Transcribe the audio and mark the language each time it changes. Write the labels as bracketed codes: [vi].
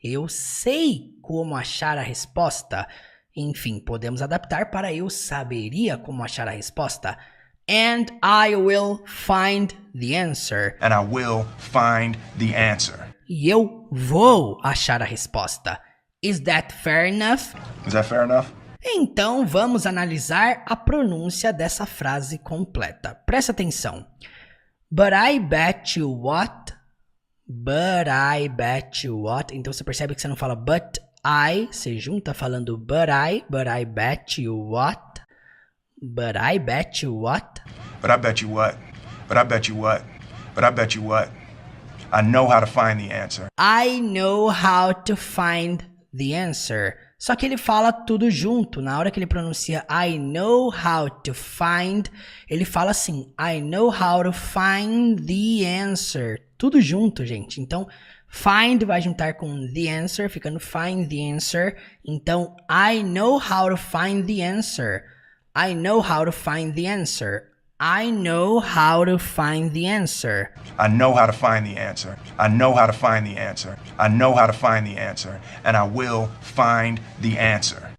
[pt] Eu sei como achar a resposta. Enfim, podemos adaptar para eu saberia como achar a resposta. [en] And I will find the answer. And I will find the answer. [pt] E eu vou achar a resposta. [en] Is that fair enough? Is that fair enough? [pt] Então vamos analisar a pronúncia dessa frase completa. Presta atenção. [en] But I bet you what? But I bet you what? [pt] Então você percebe que você não fala but I, você junta falando [en] but I bet you what? But I bet you what? But I bet you what? But I bet you what? But I bet you what? I know how to find the answer. I know how to find the answer. [pt] Só que ele fala tudo junto. Na hora que ele pronuncia [en] I know how to find, [pt] ele fala assim, [en] I know how to find the answer. [pt] Tudo junto, gente. Então, find vai juntar com the answer, ficando [en] find the answer. Então, I know how to find the answer. I know how to find the answer. I know how to find the answer. I know how to find the answer. I know how to find the answer. I know how to find the answer. And I will find the answer.